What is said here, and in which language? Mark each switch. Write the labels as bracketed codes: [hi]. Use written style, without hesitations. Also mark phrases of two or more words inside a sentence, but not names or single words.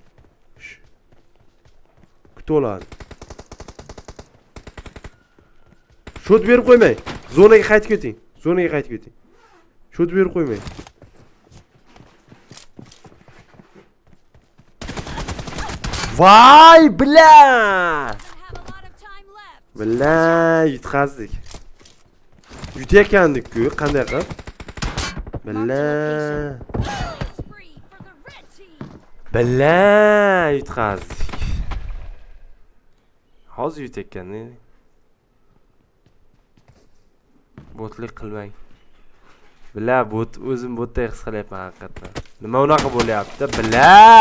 [uz] Kutib oladi. Shot berib qo'ymang. Zonaga qaytib keting. Shoot berib qo'ymang. Voy, bilan! [en] Doesn't have a lot of time left. [uz] Bilan yutqazdik. Yutayotgandik-ku, qanday qilib? Bilan. [en] Killing spree for the red team. [uz] Bilan yutqazdik. Hozir yutayotganda. Botlik qilmang. Bila bot o'zim botday his qilyapman haqiqatdan. Nima unaqa bo'lyapti? Bila!